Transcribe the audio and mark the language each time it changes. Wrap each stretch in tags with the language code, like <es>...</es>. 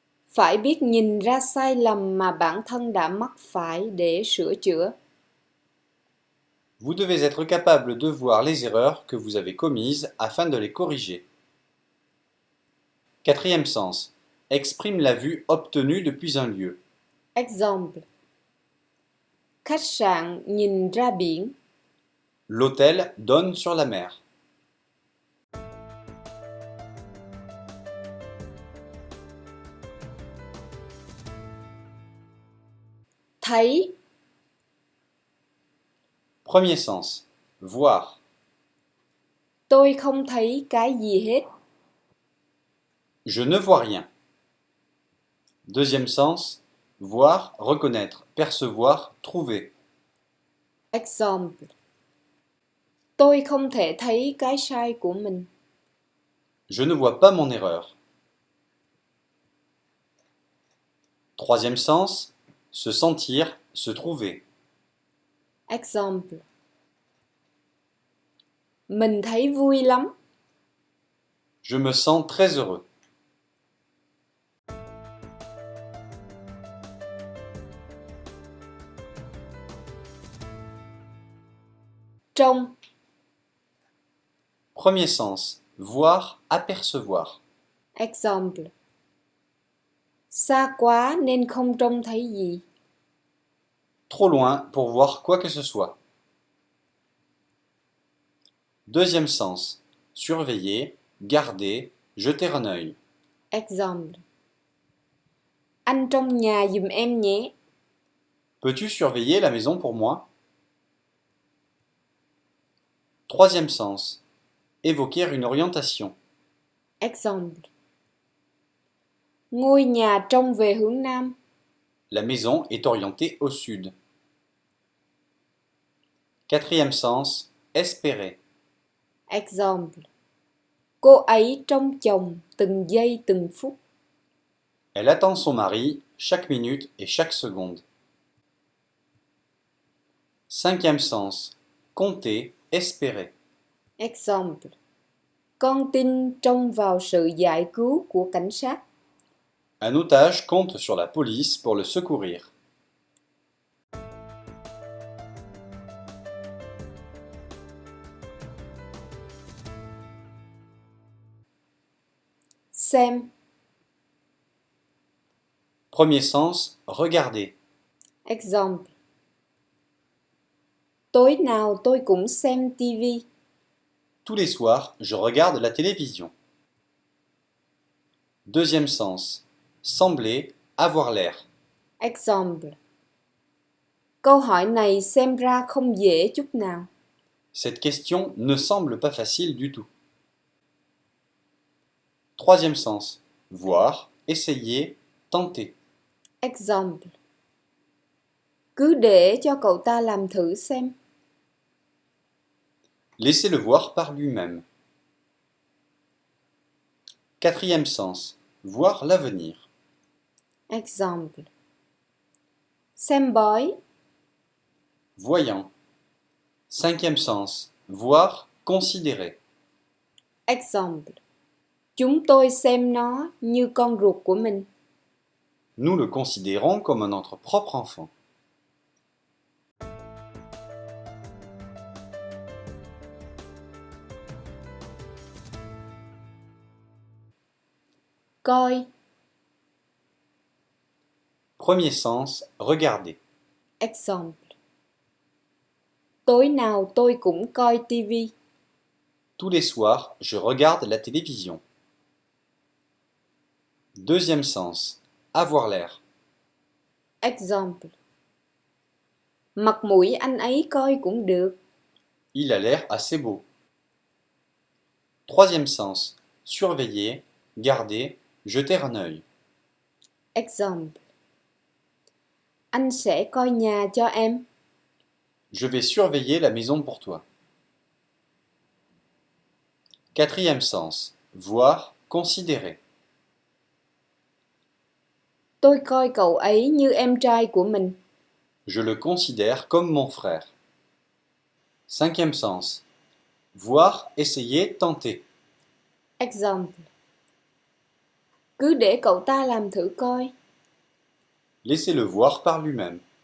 <vi>Phải biết nhìn ra sai lầm mà bản thân đã mắc phải để sửa chữa.</vi> <fr>Vous devez être capable de voir les erreurs que vous avez commises afin de les corriger. Quatrième sens, exprime la vue obtenue depuis un lieu.</fr> <vi>Example. Khách sạn nhìn ra biển.</vi> <fr>L'hôtel donne sur la mer.</fr> <vi>Thấy.</vi> <fr>Premier sens, voir.</fr> <vi>Tôi không thấy cái gì hết.</vi> <fr>Je ne vois rien. Deuxième sens, voir, reconnaître, percevoir, trouver.</fr> <en>Example.</en> <vi>Tôi không thể thấy cái sai của mình.</vi> <fr>Je ne vois pas mon erreur. Troisième sens, se sentir, se trouver.</fr> <en>Example.</en> <vi>Mình thấy vui lắm.</vi> <fr>Je me sens très heureux.</fr> <vi>Trông.</vi> <fr>Premier sens, voir, apercevoir.</fr> <en>Example.</en> <vi>Xa quá nên không trông thấy gì.</vi> <fr>Trop loin pour voir quoi que ce soit. Deuxième sens, surveiller, garder, jeter un œil.</fr> <en>Example.</en> <vi>Anh trông nhà giùm em nhé.</vi> <fr>Peux-tu surveiller la maison pour moi? Troisième sens, évoquer une orientation.</fr> <en>Example.</en> <vi>Ngôi nhà trông về hướng Nam.</vi> <fr>La maison est orientée au sud. Quatrième sens, espérer.</fr> <en>Example.</en> <vi>Cô ấy trông chồng từng giây từng phút.</vi> <fr>Elle attend son mari chaque minute et chaque seconde. Cinquième sens, compter, espérer.</fr> <en>Example.</en> <vi>Con tin trông vào sự giải cứu của cảnh sát.</vi> <fr>Un otage compte sur la police pour le secourir.</fr> <vi>Xem.</vi> <fr>Premier sens, regarder.</fr> <en>Example.</en> <vi>Tối nào tôi cũng xem TV.</vi> <fr>Tous les soirs, je regarde la télévision. Deuxième sens, sembler, avoir l'air.</fr> <en>Example.</en> <vi>Câu hỏi này xem ra không dễ chút nào.</vi> <fr>Cette question ne semble pas facile du tout. Troisième sens, voir, essayer, tenter.</fr> <en>Example.</en> <vi>Cứ để cho cậu ta làm thử xem.</vi> <fr>Laissez-le voir par lui-même. Quatrième sens, voir l'avenir.</fr> <vi>Example. Xem bói.</vi> <fr>Voyant. Cinquième sens, voir, considérer.</fr> <en>Example.</en> <vi>Chúng tôi xem nó như con ruột của mình.</vi> <fr>Nous le considérons comme notre propre enfant.</fr> <vi>Coi.</vi> <fr>Premier sens, regarder.</fr> <vi>Example. Tối nào tôi cũng coi TV.</vi> <fr>Tous les soirs, je regarde la télévision. Deuxième sens, avoir l'air.</fr> <en>Example.</en> <vi>Mặt mũi anh ấy coi cũng được.</vi> <fr>Il a l'air assez beau. Troisième sens. Surveiller, garder, jeter un œil.</fr> <vi>Exemple. Anh sẽ coi nhà cho em.</vi> <fr>Je vais surveiller la maison pour toi. Quatrième sens. Voir, considérer.</fr> <vi>Tôi coi cậu ấy như em trai của mình.</vi> <fr>Je le considère comme mon frère. Cinquième sens. Voir, essayer, tenter.</fr> <vi>Exemple. Cứ để cậu ta làm thử coi.</vi> <fr>Laissez-le voir par lui-même.</fr>